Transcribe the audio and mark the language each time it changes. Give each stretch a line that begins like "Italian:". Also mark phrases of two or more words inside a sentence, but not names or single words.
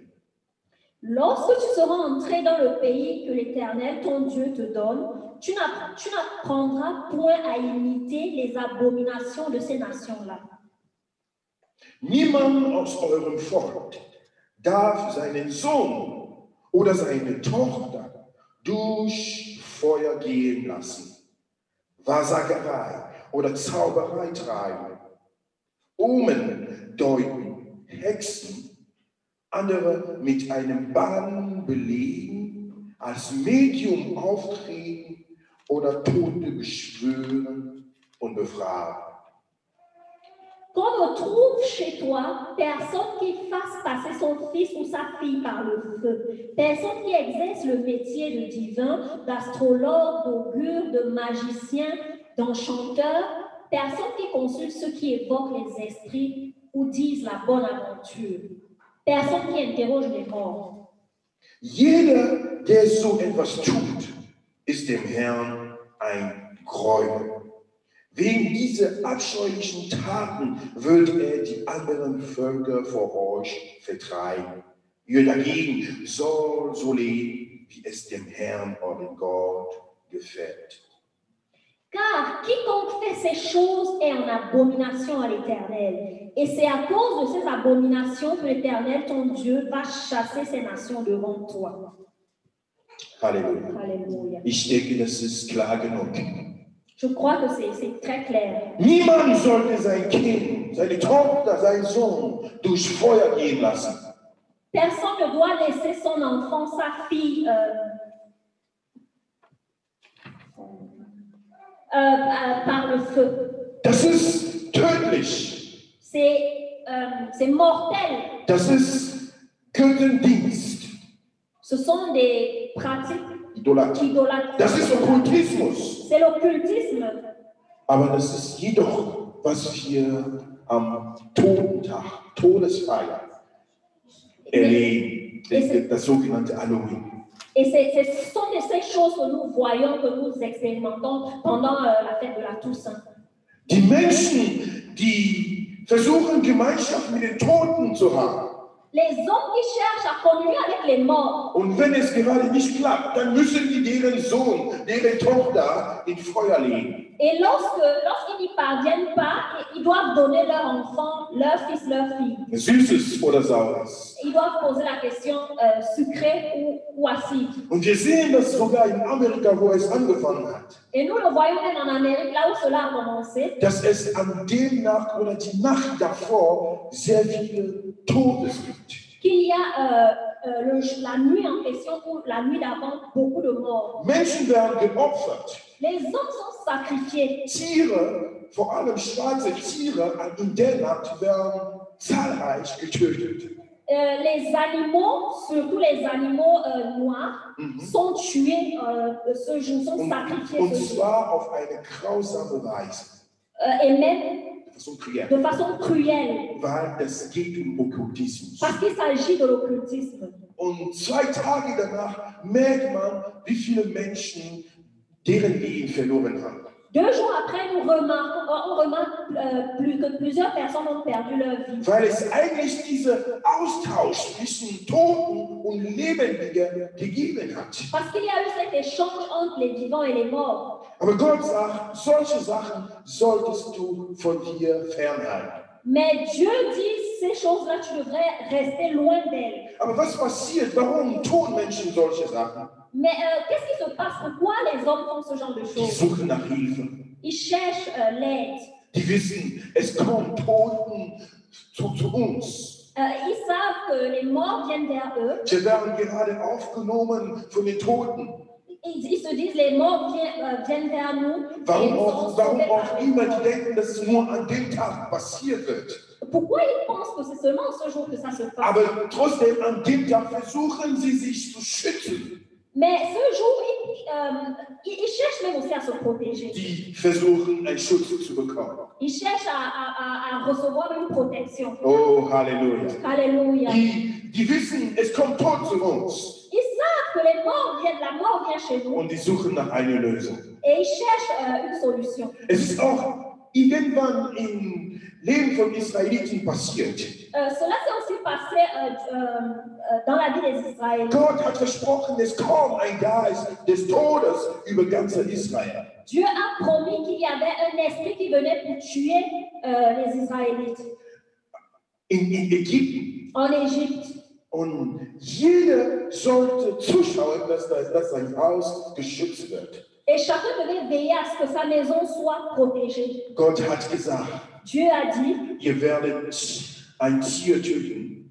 French: Lorsque tu seras entré dans le pays que l'Éternel, ton Dieu, te donne, tu n'apprendras point à imiter les abominations de ces nations-là.
German: Niemand aus eurem Volk darf seinen Sohn oder seine Tochter durch Feuer gehen lassen, Wahrsagerei oder Zauberei treiben, Omen deuten, Hexen, andere mit einem Bann belegen, als Medium auftreten oder Tote beschwören und befragen.
French: Qu'on ne trouve chez toi personne qui fasse passer son fils ou sa fille par le feu, personne qui exerce le métier de divin, d'astrologue, d'augure, de magicien, d'enchanteur, personne qui consulte ceux qui évoquent les esprits ou disent la bonne aventure, personne qui interroge les morts.
German: Jeder, der so etwas tut, ist dem Herrn ein Gräuel. Wegen dieser abscheulichen Taten wird er die anderen Völker vor euch vertreiben. Ihr dagegen soll so leben, wie es dem Herrn, euren Gott, gefällt.
French: Car quiconque fait ces choses est en abomination à l'Éternel. Et c'est à cause de ces abominations que l'Éternel, ton Dieu, va chasser ces nations devant toi.
German: Halleluja.
French: Alléluia.
German: Ich denke, das ist klar genug.
French: Je crois que c'est très clair.
German: Niemand sollte sein Kind, seine Tochter, seinen Sohn durch Feuer gehen lassen.
French: Personne ne doit laisser son enfant, sa fille, par le feu.
German: Das ist tödlich.
French: C'est mortel.
German: Das ist Götzendienst.
French: Ce sont des pratiques
German: Idolatrie. Das ist Okkultismus.
French: C'est l'occultisme.
German: Aber das ist jedoch, was wir am Todentag, Todesfeier erleben. Das sogenannte Halloween.
French: Et ce sont ces choses que nous voyons, que nous expérimentons pendant la fête de la Toussaint.
German: Die Menschen, die versuchen, Gemeinschaft mit den Toten zu haben.
French: Les hommes qui cherchent à communier avec les morts.
German: Und wenn es gerade nicht klappt, dann müssen die deren Sohn, deren Tochter in Feuer legen.
French: Et lorsqu'ils n'y parviennent pas, ils doivent donner leur enfant, leur fils, leur fille.
German: Süßes oder Saures.
French: Ils doivent poser la question sucrée ou acide.
German: Und wir sehen das sogar in Amerika, wo es angefangen hat,
French: Et nous le voyons même en Amérique, là où cela a commencé,
German: dass es an dem Nacht oder die Nacht davor sehr viele Todes gibt.
French: qu'il y a la nuit en question ou la nuit d'avant beaucoup de morts.
German: Menschen werden geopfert.
French: Les hommes sont sacrifiés.
German: Tiere, vor allem schwarze Tiere, in der Nacht werden zahlreich getötet.
French: Les animaux, surtout les animaux noirs, sont tués ce jour, sont sacrifiés
German: Und
French: ce jour.
German: zwar auf eine grausame Weise.
French: Et même De façon cruelle. de façon cruelle,
German: Weil es geht um Okkultismus.
French: parce qu'il s'agit de l'occultisme.
German: Und 2 Tage danach merkt man, wie viele Menschen deren Leben verloren haben.
French: 2 jours après, on remarque que plusieurs personnes ont perdu leur vie.
German: Weil es eigentlich diesen Austausch zwischen Toten und Lebendigen gegeben hat.
French: Parce qu'il y a eu cet échange entre les vivants et les morts.
German: Aber Gott sagt, solche Sachen solltest du von dir fernhalten.
French: Mais Dieu dit, ces choses-là, tu devrais rester loin d'elles.
German: Aber was passiert? Warum tun Menschen solche Sachen?
French: Mais qu'est-ce qui se passe? Pourquoi les hommes font ce genre de
German: Die
French: choses?
German: suchen nach Hilfe.
French: Ils cherchent l'aide.
German: Die wissen, es kommen Toten zu uns.
French: Ils savent que les morts viennent vers eux.
German: Sie werden gerade aufgenommen von den Toten.
French: Ils se disent, les morts viennent vers nous. Et
German: Warum
French: nous serons
German: auch
French: sauvés par les
German: immer
French: morts.
German: die denken, dass es nur an dem Tag passiert wird.
French: Pourquoi ils pensent que c'est seulement ce jour que ça se passe?
German: Aber trotzdem, an dem Tag versuchen sie sich zu schützen.
French: Mais ce jour, ils cherchent même aussi à se protéger.
German: Die versuchen, einen Schutz zu bekommen.
French: Ils cherchent à recevoir une protection.
German: Oh, Halleluja.
French: Alléluia.
German: Die wissen, es kommt Tod zu uns.
French: Ils savent que les morts viennent, la mort vient chez nous.
German: Und die suchen nach einer Lösung.
French: Et ils cherchent une solution.
German: Es ist auch irgendwann im Leben von Israeliten passiert.
French: Cela s'est aussi passé dans la vie des Israéliens.
German: Gott hat versprochen, es kommt ein Geist des Todes über ganz Israel.
French: Dieu a promis qu'il y avait un esprit qui venait pour tuer les Israélites
German: In Ägypten.
French: en Égypte.
German: Und jeder sollte zuschauen, dass sein Haus geschützt wird.
French: Et chacun devait veiller à ce que sa maison soit protégée.
German: Gott hat gesagt,
French: Dieu a dit,
German: ihr werdet ein Tier töten,